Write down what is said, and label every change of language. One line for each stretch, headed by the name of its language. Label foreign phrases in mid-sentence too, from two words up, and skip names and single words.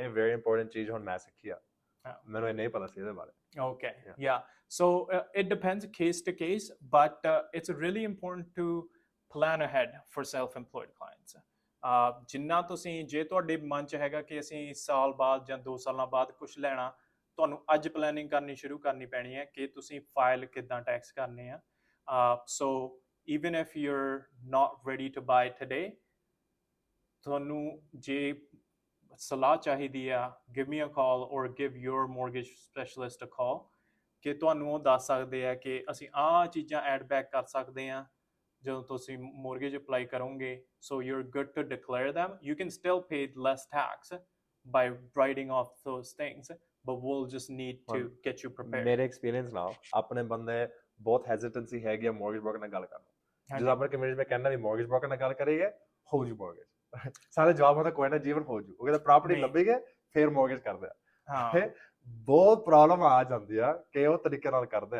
Punjabi: ਇਹ
English: very important
Punjabi: ਚੀਜ਼ ਹੁਣ ਮੈਂ ਸਿੱਖੀ ਆ, ਮੈਨੂੰ ਇਹ ਨਹੀਂ ਪਤਾ ਸੀ ਇਹਦੇ ਬਾਰੇ।
English: Okay, yeah, so it depends case to case, but it's really important to plan ahead for self-employed clients।
Punjabi: ਜਿੰਨਾ ਤੁਸੀਂ ਜੇ ਤੁਹਾਡੇ ਮਨ 'ਚ ਹੈਗਾ ਕਿ ਅਸੀਂ ਸਾਲ ਬਾਅਦ ਜਾਂ 2 ਸਾਲਾਂ ਬਾਅਦ ਕੁਝ ਲੈਣਾ, ਤੁਹਾਨੂੰ ਅੱਜ ਪਲੈਨਿੰਗ ਕਰਨੀ ਸ਼ੁਰੂ ਕਰਨੀ ਪੈਣੀ ਹੈ ਕਿ ਤੁਸੀਂ ਫਾਈਲ ਕਿੱਦਾਂ ਟੈਕਸ ਕਰਨੇ ਆ।
English: So even if you're not ready to buy today,
Punjabi: ਤੁਹਾਨੂੰ ਜੇ ਸਲਾਹ ਚਾਹੀਦੀ ਆ,
English: give me a call
Punjabi: or give your mortgage specialist a call ਕਿ ਤੁਹਾਨੂੰ ਉਹ ਦੱਸ ਸਕਦੇ ਆ ਕਿ ਅਸੀਂ ਆਹ ਚੀਜ਼ਾਂ
English: add back
Punjabi: ਕਰ ਸਕਦੇ ਹਾਂ ਜਦੋਂ ਤੁਸੀਂ
English: mortgage apply
Punjabi: ਕਰੋਗੇ।
English: So you're good to declare them। You can still pay less tax by writing off those things, but we'll just need to get you prepared।
Punjabi: ਮੇਰੇ ਐਕਸਪੀਰੀਅੰਸ ਨਾਲ ਆਪਣੇ ਬੰਦੇ ਬਹੁਤ ਹੈਜ਼ੀਟੈਂਸੀ ਹੈਗੀ ਆ
English: mortgage broker
Punjabi: ਨਾਲ ਗੱਲ ਕਰਨ। ਜਦੋਂ ਆਪਣੇ ਕਮਿਊਨਿਟੀ ਵਿੱਚ ਕਹਿੰਦਾ ਵੀ
English: mortgage broker
Punjabi: ਨਾਲ ਗੱਲ ਕਰੀਏ ਹੋ ਜੂ mortgage, ਸਾਰੇ ਜਵਾਬ ਹੁੰਦਾ ਕੋਈ ਨਾ ਜੀਵਨ ਹੋ ਜੂ, ਉਹ ਕਹਿੰਦਾ ਪ੍ਰਾਪਰਟੀ ਲੱਭੇਗੇ ਫਿਰ mortgage ਕਰਦੇ ਆ। ਬਹੁਤ ਪ੍ਰੋਬਲਮ ਆ ਜਾਂਦੀ ਆ ਕਿ ਉਹ ਤਰੀਕੇ ਨਾਲ ਕਰਦੇ ਆ।